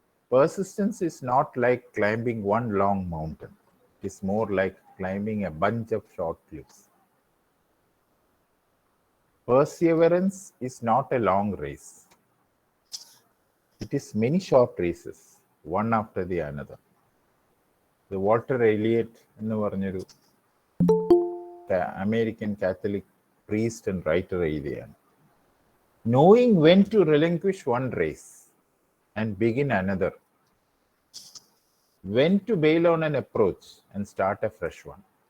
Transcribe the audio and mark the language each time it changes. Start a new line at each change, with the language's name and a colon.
English: Persistence is not like climbing one long mountain. It is more like climbing a bunch of short cliffs. Perseverance is not a long race. It is many short races, one after the another.
Malayalam: The Walter Elliot എന്ന് പറഞ്ഞൊരു American Catholic priest and writer എഴുതിയാണ്.
English: Knowing when to relinquish one race and begin another. When to bail on an approach and start a fresh one.